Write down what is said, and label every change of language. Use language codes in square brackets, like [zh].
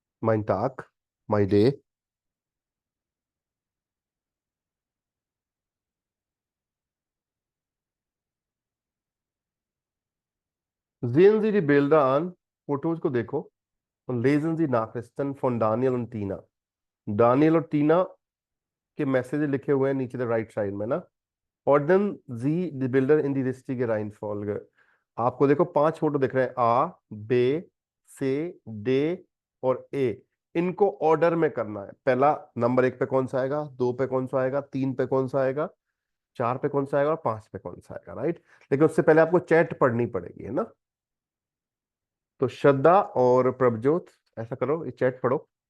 [de] Mein Tag, [en] my day, [de] sehen Sie die Bilder an, [hi] photos को देखो, [de] und lesen Sie Nachrichten von Daniel und Tina। [hi] Daniel और टीना के message लिखे हुए हैं नीचे राइट साइड में ना। [de] Ordnen Sie die Bilder in die richtige Reihenfolge। [hi] आपको देखो 5 फोटो दिख रहे हैं, A, B, C, D और A। इनको ऑर्डर में करना है। पहला नंबर 1 पे कौन सा आएगा, 2 पे कौन सा आएगा, 3 पे कौन सा आएगा, 4 पे कौन सा आएगा और 5 पे कौन सा आएगा, राइट। लेकिन उससे पहले आपको चैट पढ़नी पड़ेगी, है ना। तो श्रद्धा और प्रभजोत ऐसा करो, ये चैट पढ़ो।